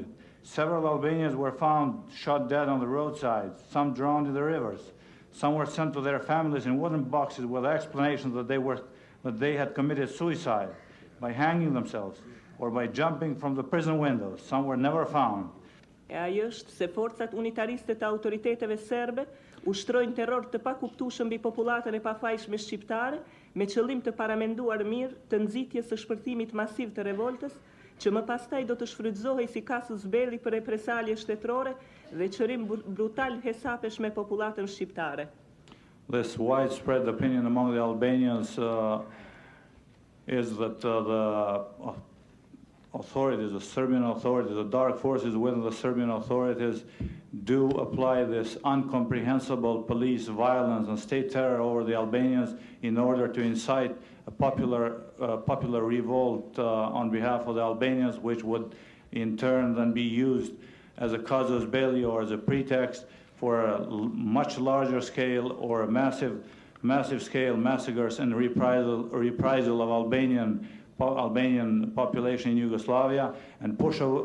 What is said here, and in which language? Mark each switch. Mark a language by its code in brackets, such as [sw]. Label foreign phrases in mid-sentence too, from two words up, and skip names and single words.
[en] Several Albanians were found shot dead on the roadside, some drowned in the rivers. Some were sent to their families in wooden boxes with explanations that they had committed suicide by hanging themselves or by jumping from the prison windows. Some were never found. [sq] Ajo është se forcat unitariste të autoriteteve serbe ushtrojnë terror të pakuptueshëm mbi popullatën e pafajshme shqiptare me qëllim të paramenduar mirë të nxitjes së shpërthimit masiv të revoltës, që më pastaj do të shfrytëzohej si [la] casus belli [sq] për represalje shtetërore dhe qërim brutal hesapesh me popullatën shqiptare. [en] This widespread opinion among the Albanians is that the authorities, the Serbian authorities, the dark forces within the Serbian authorities do apply this incomprehensible police violence and state terror over the Albanians in order to incite a popular revolt on behalf of the Albanians, which would in turn then be used as a [la] casus belli [en] or as a pretext for a much larger scale or a massive scale massacres and reprisal of Albanian population in Yugoslavia, and push